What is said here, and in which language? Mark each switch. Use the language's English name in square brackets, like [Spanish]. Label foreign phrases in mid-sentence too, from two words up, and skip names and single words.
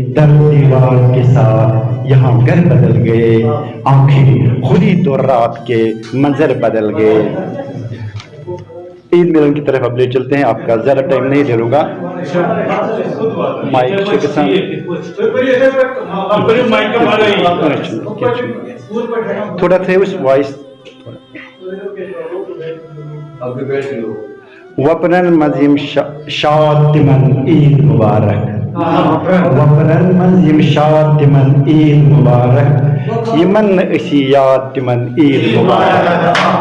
[Urdu] در دیوار کے ساتھ یہاں گھر بدل گئے، آنکھیں کھلی تو رات کے منظر بدل گئے۔ عید ملن کی طرف اب لے چلتے ہیں، آپ کا زیادہ ٹائم نہیں لے لوں گا۔ مائک تھوڑا [Kashmiri] تھے اس وائس وپرن مزیم شاد تمن عید مبارک، وپرن مزیم شاد تمن عید مبارک، یمن اسی یاد تمن عید مبارک،